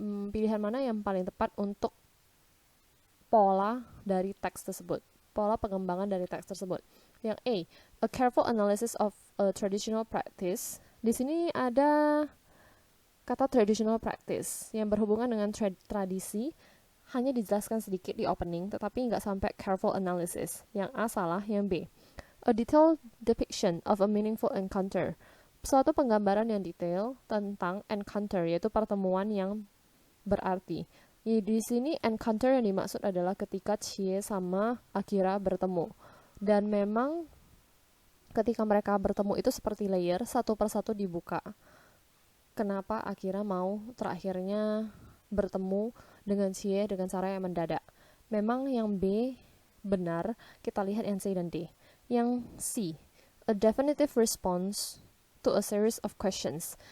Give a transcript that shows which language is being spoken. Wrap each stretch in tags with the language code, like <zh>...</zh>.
<id>Pilihan mana yang paling tepat untuk pola dari teks tersebut? Pola pengembangan dari teks tersebut.</id> <en>Yang A careful analysis of a traditional practice.</en> <id>Di sini ada kata traditional practice yang berhubungan dengan tradisi, hanya dijelaskan sedikit di opening, tetapi nggak sampai</id> <en>careful analysis.</en> <id>Yang A salah, yang B.</id> <en>A detailed depiction of a meaningful encounter.</en> <id>Suatu penggambaran yang detail tentang encounter, yaitu pertemuan yang berarti. Di sini encounter yang dimaksud adalah ketika Chie sama Akira bertemu. Dan memang ketika mereka bertemu itu seperti layer, satu persatu dibuka. Kenapa Akira mau terakhirnya bertemu dengan Chie dengan cara yang mendadak. Memang yang B benar, kita lihat yang C dan D.</id> <en>Yang C, a definitive response to a series of questions.</en>